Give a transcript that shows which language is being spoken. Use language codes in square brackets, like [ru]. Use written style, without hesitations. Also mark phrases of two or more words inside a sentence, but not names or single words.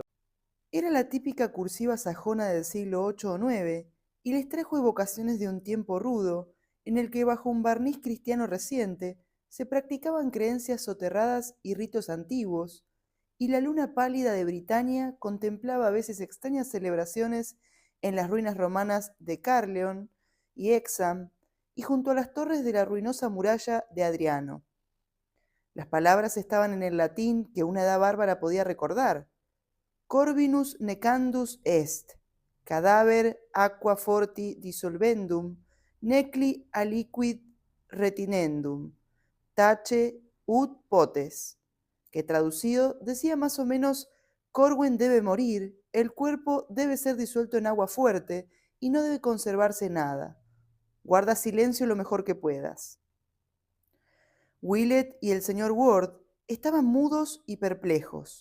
[es] Era la típica cursiva sajona del siglo VIII o IX, y les trajo evocaciones de un tiempo rudo, en el que bajo un barniz cristiano reciente se practicaban creencias soterradas y ritos antiguos, y la luna pálida de Britania contemplaba a veces extrañas celebraciones en las ruinas romanas de Carleon y Exham, y junto a las torres de la ruinosa muralla de Adriano. Las palabras estaban en el latín que una edad bárbara podía recordar. [la] Corvinus necandus est, cadaver aqua forti dissolvendum, necli aliquid retinendum, tace ut potes, [es] que traducido decía más o menos: Corwin debe morir, el cuerpo debe ser disuelto en agua fuerte y no debe conservarse nada. Guarda silencio lo mejor que puedas. Willett y el señor Ward estaban mudos y perplejos.